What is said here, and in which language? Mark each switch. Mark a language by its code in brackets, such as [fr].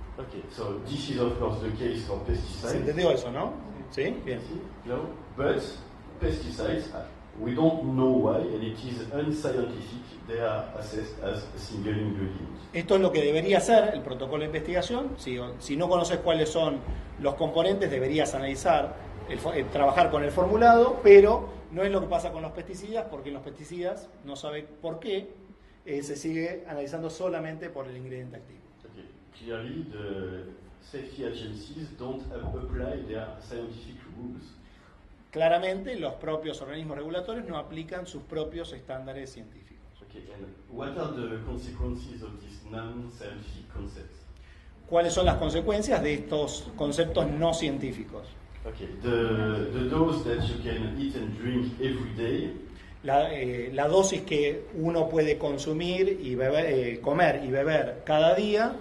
[en] Okay, so this is of course the case for pesticides. [es] ¿Se entendió eso, no? ¿Sí? Bien. [en] No, but pesticides, we don't know why, and it is unscientific. They are assessed as a single ingredient. [es] Esto es lo que debería hacer el protocolo de investigación. Si no conoces cuáles son los componentes, deberías analizar, trabajar con el formulado, pero no es lo que pasa con los pesticidas, porque en los pesticidas no sabe por qué se sigue analizando solamente por el ingrediente activo. [en] Clearly, the safety agencies don't apply their scientific rules. [es] Claramente, los propios organismos regulatorios no aplican sus propios estándares científicos. [en] Okay, and what are the consequences of these non-scientific concepts? [es] ¿Cuáles son las consecuencias de estos conceptos no científicos? [en] Okay, the dose that you can eat and drink every day. [es] La dosis que uno puede consumir y beber, comer y beber cada día,